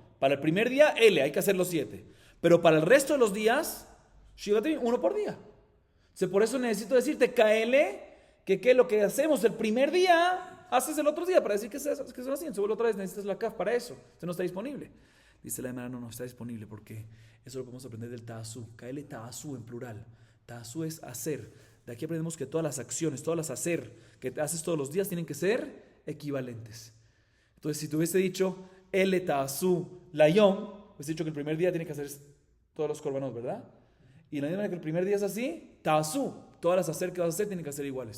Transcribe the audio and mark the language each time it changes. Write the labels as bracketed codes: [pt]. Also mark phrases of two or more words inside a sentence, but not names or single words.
[es] Para el primer día, hay que hacer los 7. Pero para el resto de los días, [he] שבעת ימים, [es] 1 por día. Entonces, por eso necesito decirte, Kaele, que lo que hacemos el primer día, haces el otro día, para decir que son así. Entonces, otra vez necesitas la kaf para eso. Entonces, no está disponible. Dice la hermana, no está disponible, porque eso lo podemos aprender del Ta'asú. [he] כאלה תעשו [es] en plural. Ta'asú es hacer. De aquí aprendemos que todas las acciones, todas las hacer que haces todos los días tienen que ser equivalentes. Entonces, si te hubiese dicho [he] אל תעשו ליום, [es] hubiese dicho que el primer día tiene que hacer todos los korbanot, ¿verdad? Y en la misma manera que el primer día es así, Ta'asú, todas las hacer que vas a hacer tienen que ser iguales.